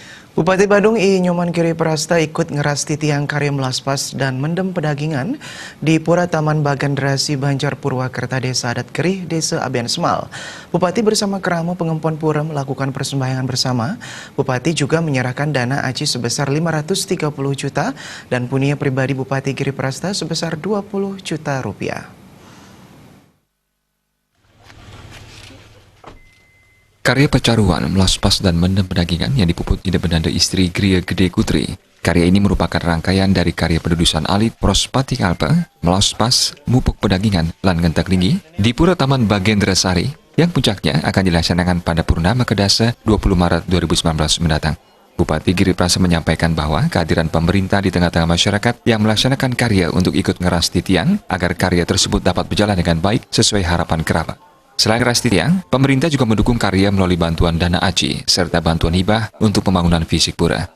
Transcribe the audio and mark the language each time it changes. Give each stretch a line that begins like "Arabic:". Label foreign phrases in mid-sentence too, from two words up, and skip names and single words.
Indonesian: Bupati Badung I. Nyoman Giri Prasta ikut
Balinese: ngerasti tiang karya
Indonesian: melaspas dan mendem pedagingan di Pura Taman Bagandrasi Banjar Purwakerta Desa Adat Kerih, Desa Aben Semal. Bupati bersama Keramo Pengempon Pura melakukan persembahyangan bersama. Bupati juga menyerahkan dana aci sebesar 530 juta dan punya pribadi Bupati Giri Prasta sebesar 20 juta rupiah. Karya pecaruan, melaspas dan mendem pedagingan yang dipuput ide bendanda istri Gria Gede Kutri. Karya ini merupakan rangkaian dari karya pedudusan alit Prospati Kalpe, melaspas, mupuk pedagingan,
Balinese: lan ngentek linggi
Indonesian: di Pura Taman Bagendrasari yang puncaknya akan dilaksanakan pada Purnama Kedasa 20 Maret 2019 mendatang. Bupati Giri Prasta menyampaikan bahwa kehadiran pemerintah di tengah-tengah masyarakat yang melaksanakan karya untuk ikut
Balinese: ngerasti tiang
Indonesian: agar karya tersebut dapat berjalan dengan baik sesuai harapan kerabat. Selain
Balinese: ngerasti tiang,
Indonesian: pemerintah juga mendukung karya melalui bantuan dana aci serta bantuan hibah untuk pembangunan fisik pura.